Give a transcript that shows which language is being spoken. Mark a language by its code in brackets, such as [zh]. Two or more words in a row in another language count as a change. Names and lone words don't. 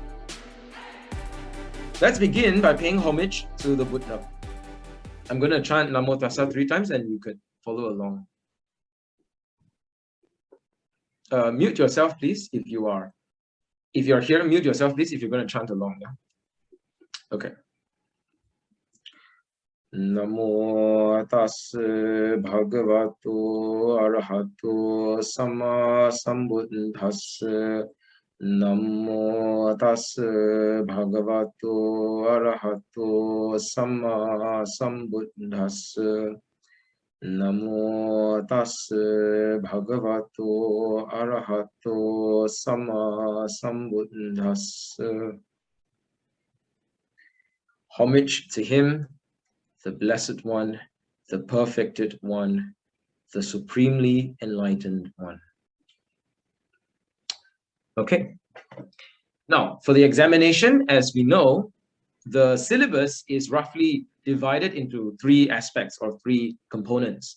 [en] Let's begin by paying homage to the Buddha. I'm going to chant [pi] Namo Tassa [en] 3 times and you could follow along. Mute yourself, please, if you're here, mute yourself, please, if you're going to chant along. Yeah? Okay. [pi] Namo Tassa Bhagavato Arahato Sama Sambuddhassa. Namo Tassa Bhagavato Arahato Sama Sambuddhassa. Namo Tassa Bhagavato Arahato Sama Sambuddhassa. [en] Homage to him, the Blessed One, the Perfected One, the Supremely Enlightened One. Okay. Now, for the examination, as we know, the syllabus is roughly divided into 3 aspects or 3 components.